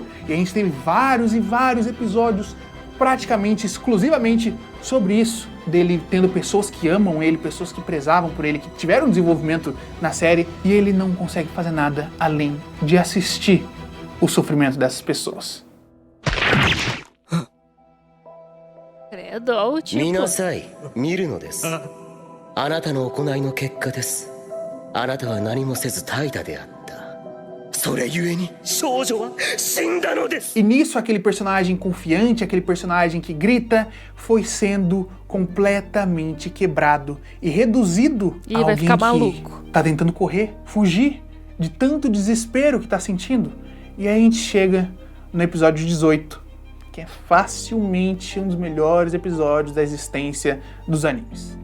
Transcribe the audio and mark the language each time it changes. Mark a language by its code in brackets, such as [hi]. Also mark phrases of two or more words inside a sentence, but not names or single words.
[pt] E a gente teve vários e vários episódios praticamente exclusivamente sobre isso, dele tendo pessoas que amam ele, pessoas que prezavam por ele, que tiveram desenvolvimento na série, e ele não consegue fazer nada além de assistir o sofrimento dessas pessoas. Credo, ó, o tipo. [ja] 見なさい、見るのです。あなたの行いの結果です。あなたは何もせず怠惰であった。それゆえに少女は死んだのです。 [pt] E nisso aquele personagem confiante, aquele personagem que grita, foi sendo completamente quebrado e reduzido Ih, a vai alguém ficar que maluco. tá tentando correr, fugir de tanto desespero que tá sentindo. E aí a gente chega no episódio 18, que é facilmente um dos melhores episódios da existência dos animes.